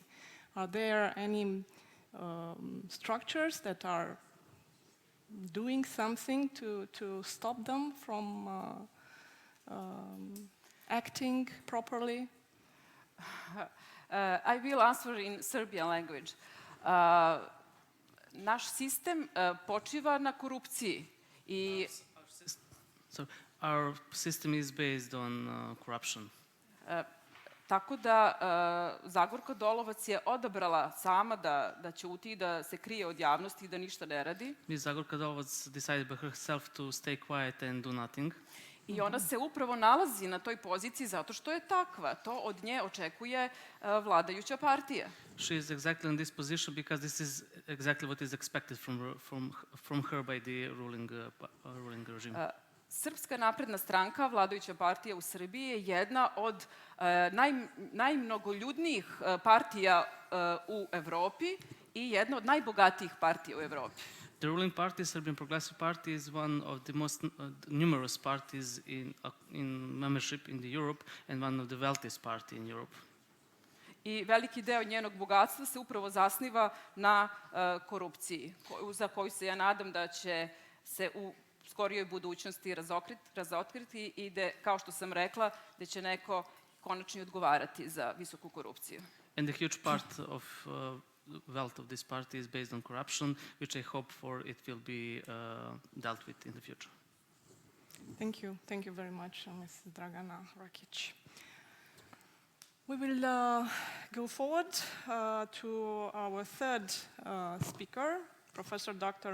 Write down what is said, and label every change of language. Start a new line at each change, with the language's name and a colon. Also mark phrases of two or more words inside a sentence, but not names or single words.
English: Are there any structures that are doing something to stop them from acting properly? I will answer in Serbian language.
Serbian: Naš sistem počiva na korupciji.
English: So Our system is based on corruption.
Serbian: Tako da Zagorka Dolovac je odabrala sama da ćuti, da se krije od javnosti i da ništa ne radi.
English: Ms. Zagorka Dolovac decided by herself to stay quiet and do nothing.
Serbian: I ona se upravo nalazi na toj poziciji zato što je takva. To od nje očekuje vladajuća partija.
English: She is exactly in this position because this is exactly what is expected from her by the ruling regime.
Serbian: Srpska napredna stranka, vladajuća partija u Srbiji, je jedna od najmnogoljudnijih partija u Evropi i jedna od najbogatijih partija u Evropi.
English: The ruling party, Serbian Progressive Party, is one of the most numerous parties in membership in the Europe and one of the wealthiest party in Europe.
Serbian: I veliki deo njenog bogatstva se upravo zasniva na korupciji, za koju se ja nadam da će se u skorijoj budućnosti razotkriti i da, kao što sam rekla, da će neko konačno odgovarati za visoku korupciju.
English: And the huge part of wealth of this party is based on corruption, which I hope for it will be dealt with in the future. Thank you. Thank you very much, Ms. Dragana Rakić. We will go forward to our third speaker, Professor Dr.